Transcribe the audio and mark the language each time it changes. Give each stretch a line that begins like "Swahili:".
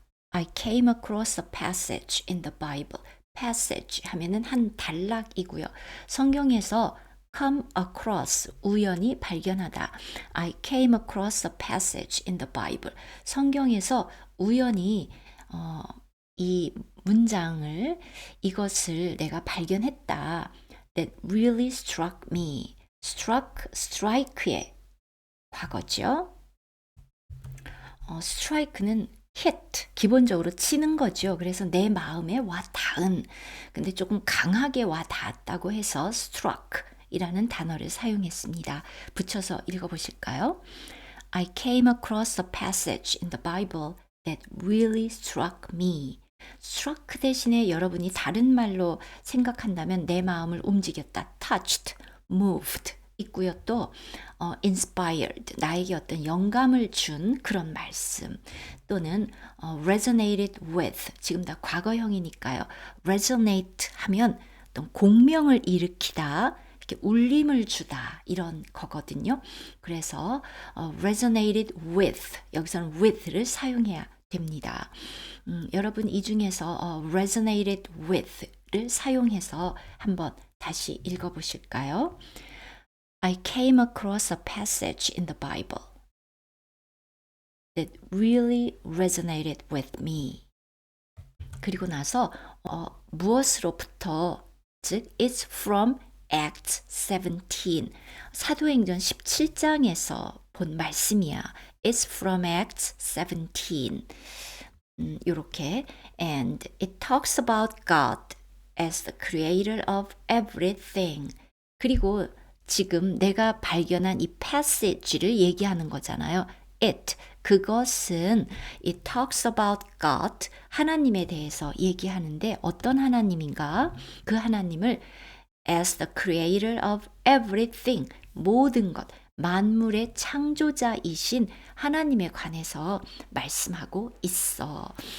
English: I came across a passage in the Bible.
Korean: passage 하면은 한 단락이고요. 성경에서 come across, 우연히 발견하다.
English: I came across a passage in the Bible.
Korean: 성경에서 우연히 이 문장을, 이것을 내가 발견했다.
English: That really struck me. struck,
Korean: strike의 과거죠. strike는 hit, 기본적으로 치는 거죠. 그래서 내 마음에 와 닿은, 근데 조금 강하게 와 닿았다고 해서 struck 이라는 단어를 사용했습니다. 붙여서 읽어보실까요?
English: I came across a passage in the Bible that really struck me.
Korean: struck 대신에 여러분이 다른 말로 생각한다면 내 마음을 움직였다.
English: touched, moved
Korean: 있고요. 또 inspired, 나에게 어떤 영감을 준 그런 말씀. 또는 resonated with, 지금 다 과거형이니까요. resonate 하면 어떤 공명을 일으키다, 이렇게 울림을 주다, 이런 거거든요. 그래서 resonated with, 여기서는 with를 사용해야 됩니다. 여러분 이 중에서 resonated with를 사용해서 한번 다시 읽어보실까요?
English: I came across a passage in the Bible that really resonated with me.
Korean: 그리고 나서 무엇으로부터, 즉
English: it's from Acts 17,
Korean: 사도행전 17장에서 본 말씀이야.
English: It's from Acts 17.
Korean: 이렇게
English: and it talks about God as the creator of everything.
Korean: 그리고 지금 내가 발견한 이 passage를 얘기하는 거잖아요. it, 그것은
English: it talks about God,
Korean: 하나님에 대해서 얘기하는데 어떤 하나님인가? 그 하나님을
English: as the creator of everything,
Korean: 모든 것, 만물의 창조자이신 하나님에 관해서 말씀하고 있어.